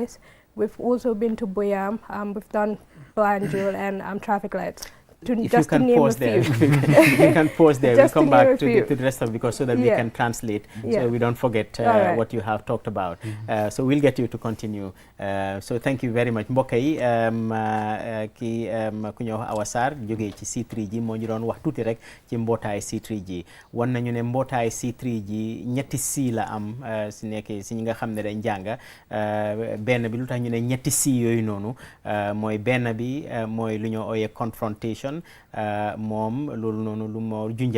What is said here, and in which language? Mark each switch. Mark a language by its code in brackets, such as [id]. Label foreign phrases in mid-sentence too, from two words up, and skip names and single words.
[en] We've also been to Boyam. We've done Banjul and traffic lights. if you can pause there, we can pause there. We'll come back to the rest of because so that we can translate, so we don't forget what you have talked about. So we'll get you to continue. So thank you very much. [wo] mbokk yi kii ku ñëw Awa Sarr jógee ci C3G moo ñu doon wax tuuti rek ci mbootaay C3G wan nañu ne mbootaay C3G ñetti C la am si nekkee si ñi nga xam ne dañ jànga benn bi lu tax ñu ne ñetti C yooyu noonu mooy benn bi mooy lu ñu ooyee confrontation moom loolu noonu lu moo junja